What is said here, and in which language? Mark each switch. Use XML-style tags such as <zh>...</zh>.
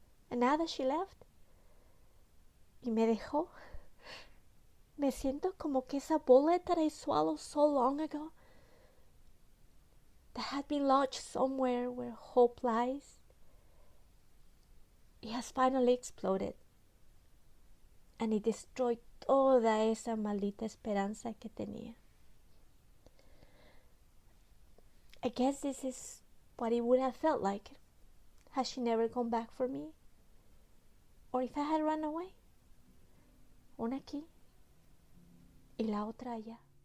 <en>And now that she left</en> <es>y me dejó, me siento como que esa</es> <en>bullet that I swallowed so long ago, that had been lodged somewhere where hope lies, it has finally exploded. And it destroyed</en> <es>toda esa maldita esperanza que tenía.</es> <en>I guess this is what it would have felt like had she never come back for me, or if I had run away.</en> <es>Una aquí y la otra allá.</es>